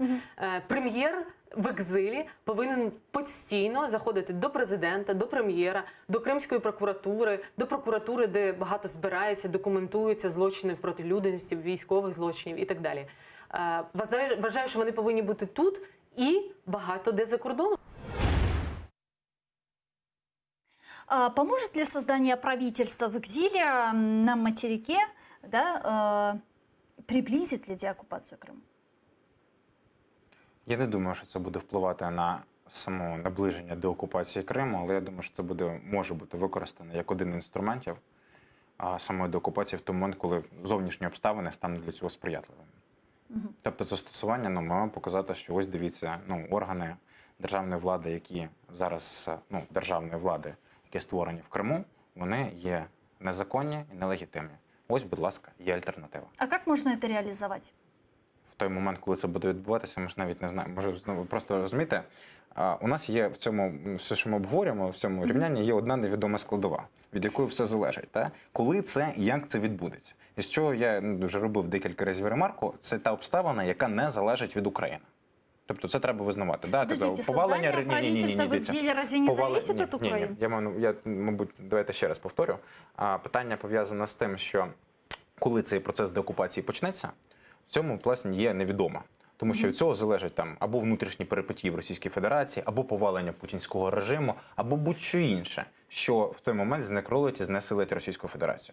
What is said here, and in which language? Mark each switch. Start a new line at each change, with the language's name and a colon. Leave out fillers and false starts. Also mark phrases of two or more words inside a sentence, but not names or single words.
Ukrainian: Прем'єр в екзилі повинен постійно заходити до президента, до прем'єра, до Кримської прокуратури, до прокуратури, де багато збирається, документуються злочини проти людяності, військових злочинів і так далі. Вважаю, що вони повинні бути тут і багато де за кордоном.
Russian: Поможет ли создание правительства в экзиле на материке, приблизит ли деоккупацию Крыма?
Ukrainian: Я не думаю, що це буде впливати на само наближення до окупації Криму, але я думаю, що це може бути використано як один з інструментів самої деокупації в той момент, коли зовнішні обставини стануть для цього сприятливими. Тобто застосування ми маємо показати, що ось дивіться, органи державної влади, які зараз, державної влади, які створені в Криму, вони є незаконні і нелегітимні. Ось, будь ласка, є альтернатива.
Russian: А как можно это реализовать?
Ukrainian: В той момент, коли це буде відбуватися, ми ж навіть не знаємо. Може, знову просто розумієте, у нас є в цьому, все, що ми обговорюємо, в цьому рівнянні є одна невідома складова, від якої все залежить. Та? Коли це і як це відбудеться. І з чого я вже робив декілька разів ремарку, це та обставина, яка не залежить від України. Тобто це треба визнавати. Да?
Russian: Подождите, создание правительства в экзиле разве не зависит от Украины?
Ukrainian: Я, мабуть, давайте ще раз повторю. Питання пов'язане з тим, що коли цей процес деокупації почнеться, в цьому власне є невідомо. Тому що від цього залежать там або внутрішні перипетії в Російській Федерації, або повалення путінського режиму, або будь-що інше, що в той момент знекролить і знесилить Російську Федерацію.